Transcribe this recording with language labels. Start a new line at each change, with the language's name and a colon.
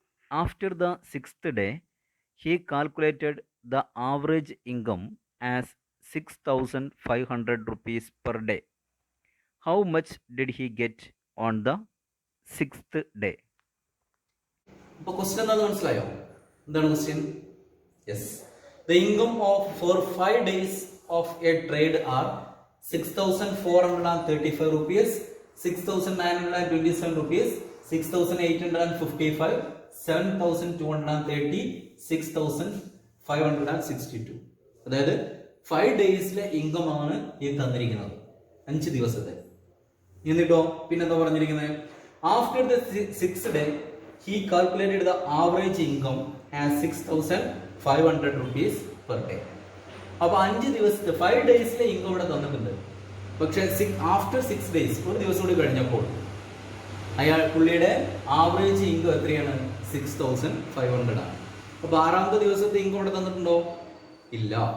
English: After the 6th day, he calculated the average income as 6,500 rupees per day. How much did he get on the 6th day?
Malayalam: അപ്പോൾ question എന്താണെന്ന് മനസ്സിലായോ? എന്താണ് question?
English: Yes, the income for 5 days of a trade are 6,435 rupees, 6,927 rupees, 6,855, 7,230, 6,562.
Malayalam: അതായത് 5 daysലെ income ആണ് ഈ തന്നിരിക്കുന്നത്, 5 ദിവസത്തെ. എന്നിട്ടോ പിന്നെന്താ പറഞ്ഞിരിക്കുന്നത്?
English: After the 6th day he calculated the average income as 6,500 rupees per day.
Malayalam: അപ്പോൾ 5 ദിവസത്തെ 5 daysലെ ഇൻകം ഇവിടെ തന്നിട്ടുണ്ട്. പക്ഷേ
English: after 6 days,
Malayalam: ഒരു ദിവസം കൂടി കഴിഞ്ഞപ്പോൾ പുള്ളിയുടെ ആവറേജ് ഇൻകം എത്രയാണ്? 6,500 ആണ്. അപ്പോൾ 6ാമത്തെ ദിവസത്തെ ഇൻകം ഇവിടെ തന്നിട്ടുണ്ടോ? ഇല്ല.